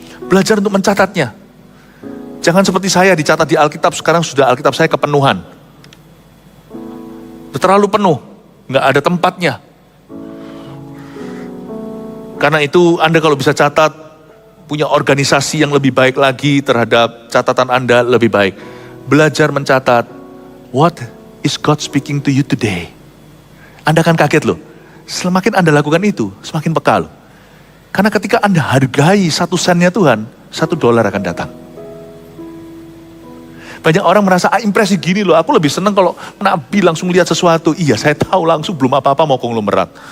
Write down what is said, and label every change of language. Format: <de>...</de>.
<id>Belajar untuk mencatatnya. Jangan seperti saya dicatat di Alkitab, sekarang sudah Alkitab saya kepenuhan. Terlalu penuh, nggak ada tempatnya. Karena itu Anda kalau bisa catat, punya organisasi yang lebih baik lagi terhadap catatan Anda lebih baik. Belajar mencatat,</id> <en>what is God speaking to you today?</en> <id>Anda akan kaget loh. Semakin Anda lakukan itu, semakin peka loh. Karena ketika Anda hargai 1 sennya Tuhan, $1 akan datang. Banyak orang merasa, impresi gini loh, aku lebih senang kalau Nabi langsung lihat sesuatu. Iya, saya tahu langsung, belum apa-apa mau konglomerat.</id>